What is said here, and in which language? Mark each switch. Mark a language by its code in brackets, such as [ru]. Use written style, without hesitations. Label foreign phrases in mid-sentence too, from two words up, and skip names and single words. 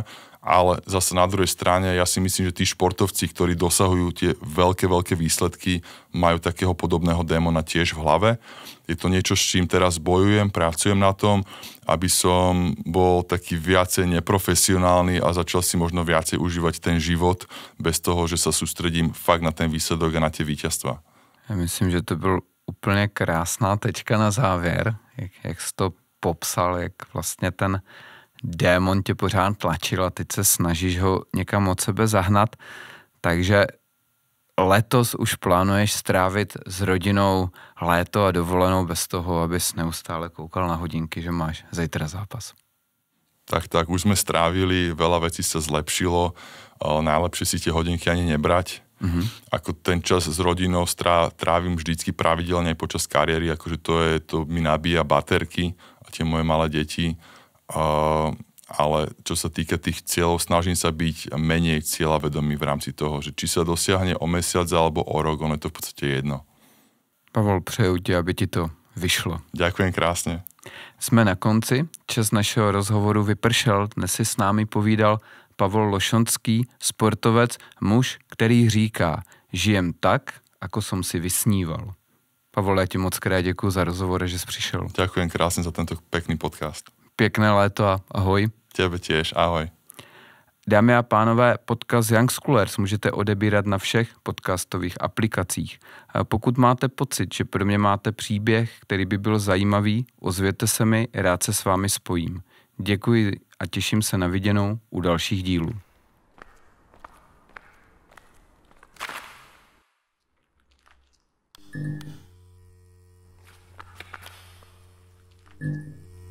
[sk] Ale zase na druhej strane, ja si myslím, že tí športovci, ktorí dosahujú tie veľké výsledky, majú takého podobného démona tiež v hlave. Je to niečo, s čím teraz bojujem, pracujem na tom, aby som bol taký viacej neprofesionálny a začal si možno viacej užívať ten život bez toho, že sa sústredím fakt na ten výsledok a na tie víťazstva. [cs] Ja myslím, že to byl úplně krásná tečka na závěr, jak jsi to popsal, jak vlastně ten démon tě pořád tlačil a teď se snažíš ho někam od sebe zahnat, takže letos už plánuješ strávit s rodinou léto a dovolenou bez toho, abys neustále koukal na hodinky, že máš zajtra zápas. [sk] Tak, už sme strávili, veľa vecí sa zlepšilo, najlepšie si tie hodinky ani nebrať. Ako ten čas s rodinou trávim vždycky pravidelne počas kariéry, akože to mi nabíja baterky a tie moje malé deti. Ale čo sa týka tých cieľov, snažím sa byť menej cieľavedomý v rámci toho, že či sa dosiahne o mesiac alebo o rok, ono je to v podstate jedno. [cs] Pavol, přeju ti, aby ti to vyšlo. [sk] Ďakujem krásne. [cs] Jsme na konci, čas našeho rozhovoru vypršel, dnes si s námi povídal Pavol Lošonský, sportovec, muž, který říká, [sk] žijem tak, ako som si vysníval. [cs] Pavol, ja ti moc krát děkuji za rozhovor, že jsi přišel. [sk] Ďakujem krásne za tento pekný podcast. [cs] Pěkné léto a ahoj. [sk] Tebe tiež, ahoj. [cs] Dámy a pánové, podcast Young Schoolers můžete odebírat na všech podcastových aplikacích. Pokud máte pocit, že pro mě máte příběh, který by byl zajímavý, ozvěte se mi, rád se s vámi spojím. Děkuji a těším se na viděnou u dalších dílů. [en] Thank you.